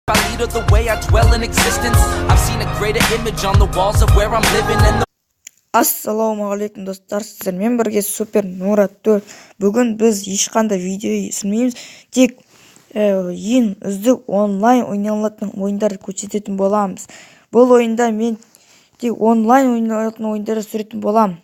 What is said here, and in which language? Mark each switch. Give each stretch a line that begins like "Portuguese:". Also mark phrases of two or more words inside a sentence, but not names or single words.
English: I lead or the way I dwell in existence. I've seen a greater image on the walls of where I'm living and
Kazakh: Ассалаумағалейкум достар, сіздермен бірге Супер Нура 4. Бүгін біз ешқандай видео түсірмейміз, тек ең үздік онлайн ойналатын ойындарды көрсететін боламыз. Бұл ойында мен тек онлайн ойналатын ойындарды түсіретін болам.